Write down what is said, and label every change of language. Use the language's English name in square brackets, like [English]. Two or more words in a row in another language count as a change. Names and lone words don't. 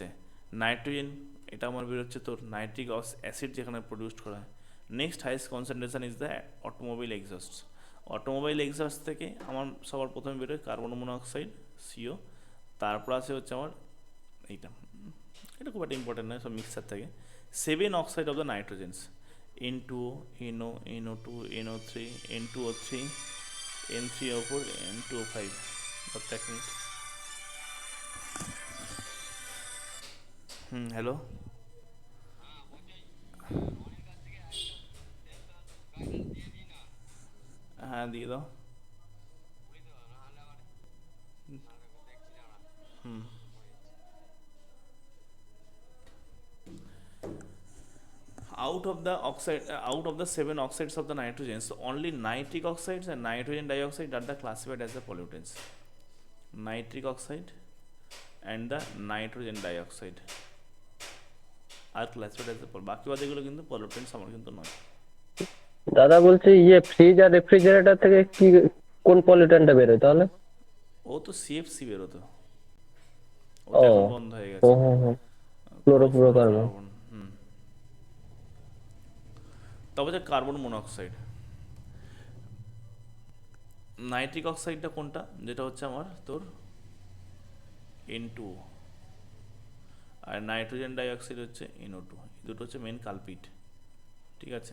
[Bangla] নাইট্রোজেন এটা আমার বেরোচ্ছে তোর [English] nitric acid [Bangla] যেখানে প্রডিউসড করা হয়। [English] next highest concentration is the automobile exhaust. automobile exhaust [Bangla] থেকে আমার সবার প্রথমে বেরোয় [English] carbon monoxide [Bangla] সিও, তারপর আসে হচ্ছে আমার এইটা, এটা খুব একটা ইম্পর্টেন্ট নয়, সব মিক্সার থাকে। [English] 7 oxides of the nitrogens, N2O, NO, NO2, NO3, N2O3, N3O4, N2O5। [Bangla] বাট এক মিনিট, হ্যালো, হ্যাঁ দিয়ে দাও। হুম, [English] out of the 7 oxides of the nitrogens, only nitric oxides and nitrogen dioxide are the classified as the pollutants. Nitric oxide and the nitrogen dioxide are classified as the [Bangla] বাকি বাদেগুলো কিন্তু pollutants আমার কিন্তু নয়। দাদা বলছি ফ্রিজ আর রেফ্রিজারেটর থেকে কি কোন পলিউট্যান্টটা বেরোয় তাহলে? ও তো সিএফসি বেরোতো, ও ও তো এখন বন্ধ হয়ে ও গেছে, হো হো, ফ্লোরোফ্লোরোকার্বন। ক্লোরোফ্লোরোকার্বন। তবে যে [English] carbon monoxide, nitric oxide টা [Bangla] কোনটা, যেটা হচ্ছে আমার তোর N2O, আর [English] nitrogen dioxide [Bangla] হচ্ছে NO2, এই দুটো হচ্ছে [English] main culprit, [Bangla] ঠিক আছে।